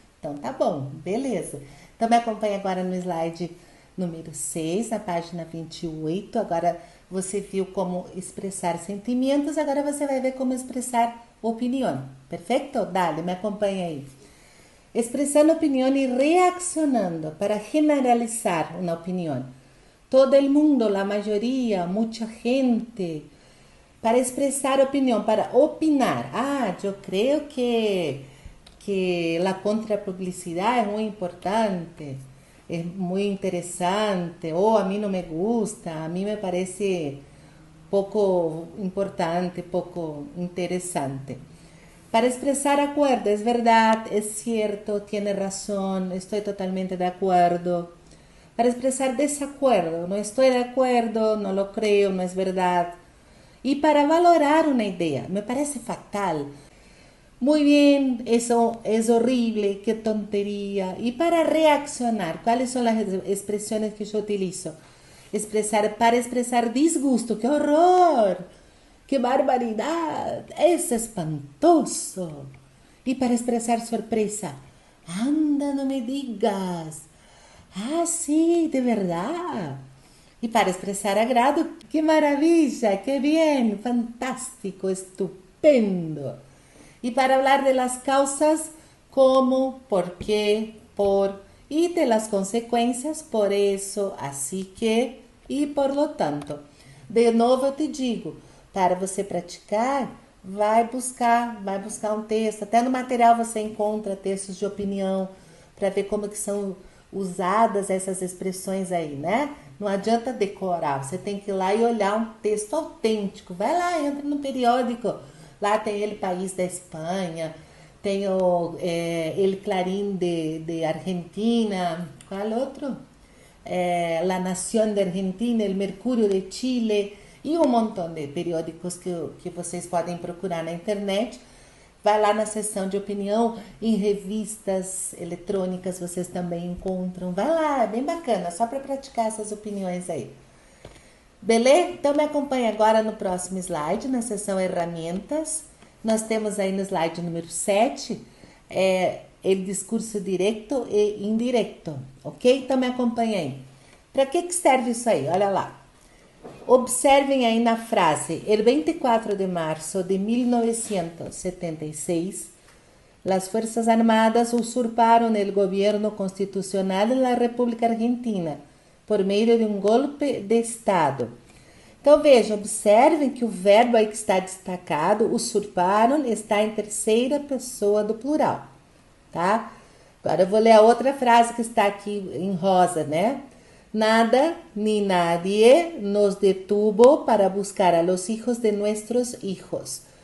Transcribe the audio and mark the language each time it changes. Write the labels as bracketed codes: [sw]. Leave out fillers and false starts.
[pt] Então tá bom, beleza. Então me acompanha agora no slide número 6, na página 28. Agora você viu como expressar sentimentos, agora você vai ver como expressar opinião. Perfeito? Dale, me acompanha aí. Expressando opinião e reaccionando para generalizar uma opinião. [es] Todo el mundo, la mayoría, mucha gente, [pt] para expressar opinião, [es] para opinar. [pt] Eu creio que a contrapublicidade é muito importante, é muito interessante, ou a mim não me gusta, a mim me parece pouco importante, pouco interessante. [es] Para expresar acuerdo, es verdad, es cierto, tiene razón, estoy totalmente de acuerdo. Para expresar desacuerdo, no estoy de acuerdo, no lo creo, no es verdad. Y para valorar una idea, me parece fatal. Muy bien, eso es horrible, qué tontería. Y para reaccionar, ¿cuáles son las expresiones que yo utilizo? Para expresar disgusto, qué horror, qué barbaridad, es espantoso. Y para expresar sorpresa, anda, no me digas. Ah, sí, de verdad. Y para expresar agrado, qué maravilla, qué bien, fantástico, estupendo. Y para hablar de las causas, cómo, por qué, por, y de las consecuencias, por eso, así que, e por lo tanto. [pt] De novo eu te digo, para você praticar, vai buscar um texto. Até no material você encontra textos de opinião para ver como que são usadas essas expressões aí, né? Não adianta decorar, você tem que ir lá e olhar um texto autêntico. Vai lá, entra no periódico. Lá tem ele País da Espanha, tem o El Clarín de Argentina, qual outro? La Nación de Argentina, El Mercurio de Chile e um montão de periódicos que vocês podem procurar na internet. Vai lá na seção de opinião, em revistas eletrônicas vocês também encontram. Vai lá, é bem bacana, só para praticar essas opiniões aí. Beleza? Então me acompanhe agora no próximo slide, na seção herramientas. Nós temos aí no slide número 7, o discurso direto e indireto, ok? Então me acompanhe aí. Para que serve isso aí? Olha lá. [es] Observem aí na frase, el 24 de marzo de 1976, las Fuerzas Armadas usurparon el gobierno constitucional de la República Argentina [pt] por meio de um golpe de Estado. Então vejam, observem que o verbo aí que está destacado, usurparam, está em terceira pessoa do plural, tá? Agora eu vou ler a outra frase que está aqui em rosa, né? [es] Nada ni nadie nos detuvo para buscar a los hijos de nuestros hijos.